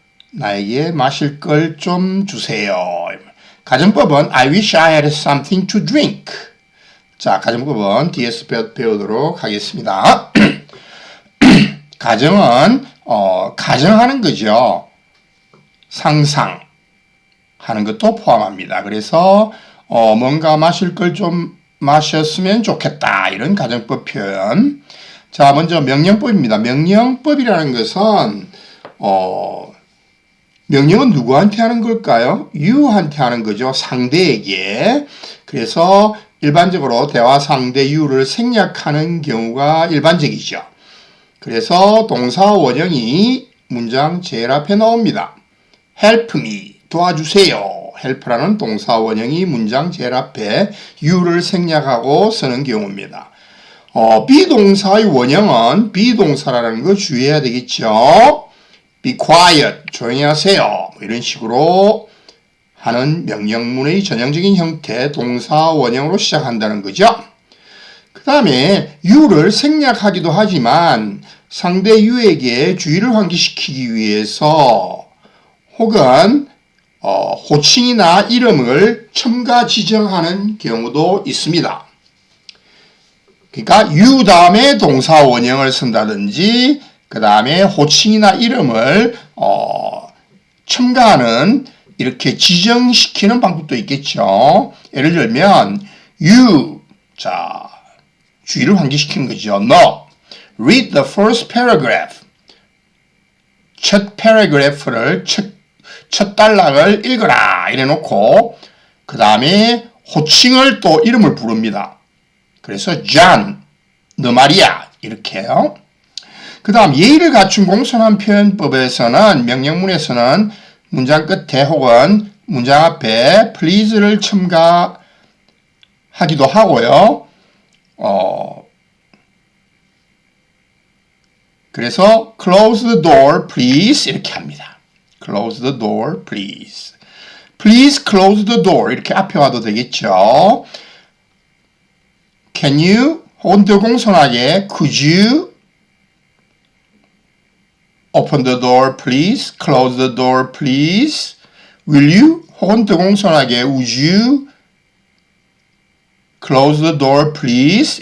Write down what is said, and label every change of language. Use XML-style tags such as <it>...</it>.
<ko>나에게 마실 걸 좀 주세요. 가정법은</ko> <en>I wish I had something to drink.</en> <ko>자, 가정법은 뒤에서 배우도록 하겠습니다. 가정은 가정하는 거죠. 상상하는 것도 포함합니다. 그래서 뭔가 마실 걸 좀 마셨으면 좋겠다. 이런 가정법 표현. 자, 먼저 명령법입니다. 명령법이라는 것은 명령은 누구한테 하는 걸까요? you한테 하는 거죠. 상대에게. 그래서 일반적으로 대화 상대 you를 생략하는 경우가 일반적이죠. 그래서 동사 원형이 문장 제일 앞에 나옵니다.</ko> <en>help me,</en> <ko>도와주세요. help라는 동사 원형이 문장 제일 앞에 you를 생략하고 쓰는 경우입니다. 비동사의 원형은 비동사라는 거 주의해야 되겠죠.</ko> <en>be quiet,</en> <ko>조용히 하세요. 뭐 이런 식으로 하는 명령문의 전형적인 형태 동사 원형으로 시작한다는 거죠. 그 다음에 you를 생략하기도 하지만 상대 you에게 주의를 환기시키기 위해서 혹은 호칭이나 이름을 첨가 지정하는 경우도 있습니다. 그러니까 you 다음에 동사 원형을 쓴다든지 그 다음에 호칭이나 이름을 첨가하는 이렇게 지정시키는 방법도 있겠죠. 예를 들면 you, 자, 주의를 환기시키는 거죠.</ko> <en>No, read the first paragraph.</en> <ko>첫 패러그래프를 첫 단락을 읽어라 이래 놓고 그 다음에 호칭을 또 이름을 부릅니다. 그래서 John, 너 말이야 이렇게요. 그 다음 예의를 갖춘 공손한 표현법에서는 명령문에서는 문장 끝에 혹은 문장 앞에 please를 첨가하기도 하고요. 그래서</ko> <en>close the door please</en> <ko>이렇게 합니다.</ko> <en>Close the door, please. Please close the door.</en> <ko>이렇게 앞에 와도 되겠죠.</ko> <en>Can you?</en> <ko>혹은 더 공손하게</ko> <en>Could you open the door, please? Close the door, please. Will you?</en> <ko>혹은 더 공손하게</ko> <en>Would you close the door, please?</en>